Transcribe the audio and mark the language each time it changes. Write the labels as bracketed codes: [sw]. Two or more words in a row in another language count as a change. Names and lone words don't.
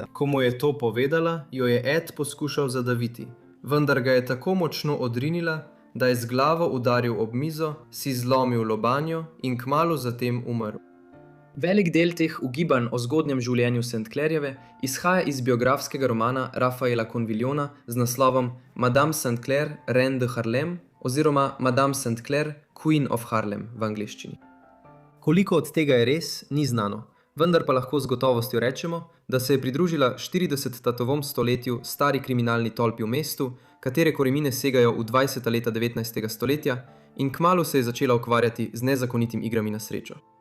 [sl] Ko mu je to povedala, jo je Ed poskušal zadaviti, vendar ga je tako močno odrinila, da je z glavo udaril ob mizo, si zlomil lobanjo in kmalu zatem umrl. Velik del teh ugibanj o zgodnjem življenju St. Clairjeve izhaja iz biografskega romana Rafaela Convillona z naslovom Madame St. Clair, Reine de Harlem oziroma Madame St. Clair, Queen of Harlem v angleščini. Koliko od tega je res, ni znano, vendar pa lahko z gotovostjo rečemo, da se je pridružila 40. stoletju stari kriminalni tolpi v mestu, katere korenine segajo v 20. leta 19. stoletja in kmalu se je začela ukvarjati z nezakonitim igrami na srečo.